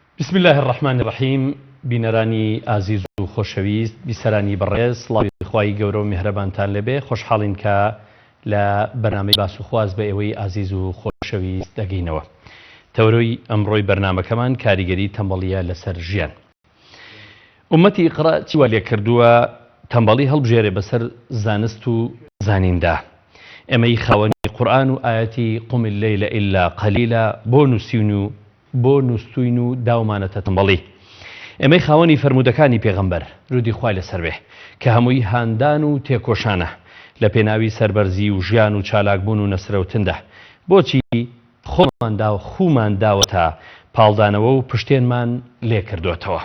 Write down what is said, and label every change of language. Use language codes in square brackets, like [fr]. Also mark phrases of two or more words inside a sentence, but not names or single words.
[ar] بسم الله الرحمن الرحیم. [ckb] بینەرانی ئازیز و خۆشەویست، بیسەرانی بەڕێز، سڵاوی خوای گەورە و میهرەبانتان لەبێ. خۆشحاڵین کە لە بەرنامەی باس و خواز بە ئێوەی ئازیز و خۆشەویست دەگەینەوە. تەورۆی ئەمڕۆی بەرنامەکەمان کاریگەری تەمبەڵیە لەسەر ژیان. ئومەتی ئیقرا چیوا لێ کردووە تەمبەڵی هەڵبژێرێ بەسەر زانست و زانیندا. ئێمەی خاوەنی قورئان و ئاەتی [ar] قم الليل إلا قليلا [ckb] بۆ نووسین و داومانەتە تەمبەڵی. ئێمەی خاوەنی فەرمودەکانی پێغەمبەر درودی خوای لەسەر بێ کە هەمووی هاندان و تێکۆشانە لە پێناوی سەربەرزی و ژیان و چالاکبوون و نەسرەوتندا. بۆچی خومان داوە تا پاڵدانەوە و پشتێنمان لێ کردوێتەوە.